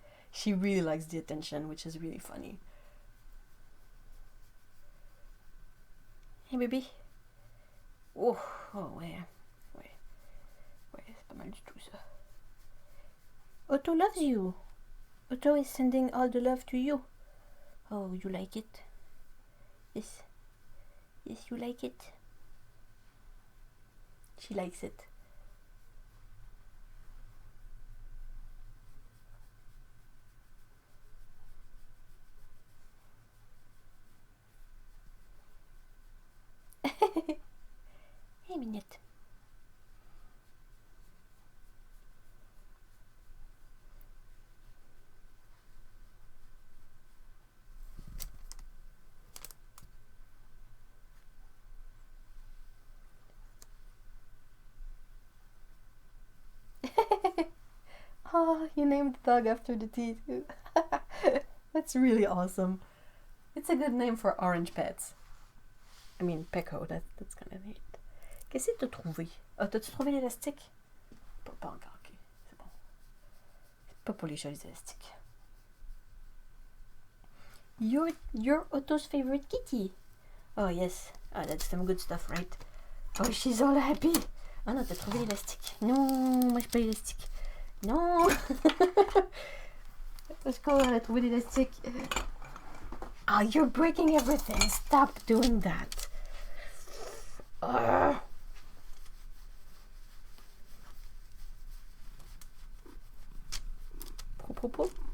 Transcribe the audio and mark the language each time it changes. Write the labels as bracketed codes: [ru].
[en] She really likes the attention, which is really funny. Hey, baby. [fr] Oh, ouais, c'est pas mal du tout ça. [en] Otto loves you. Otto is sending all the love to you. Oh, you like it? Yes. Yes, you like it. She likes it. Hey, Minette. Oh, you named the dog after the teeth. That's really awesome. It's a good name for orange pets. I mean, Pecco, that's kind of neat. [fr] Qu'est-ce que t'as trouvé? Ah, t'as-tu trouvé l'élastique? Pas encore, ok. C'est bon. C'est pas pour les jolis élastiques. [en] You're Otto's favorite kitty. Oh, yes. Oh, that's some good stuff, right? Oh, she's all happy. [fr] Ah non, t'as trouvé l'élastique. Non, moi, j'ai pas l'élastique. Non! [en] Let's go, [fr] elle a trouvé l'élastique. [en] Oh, you're breaking everything. Stop doing that. Pro.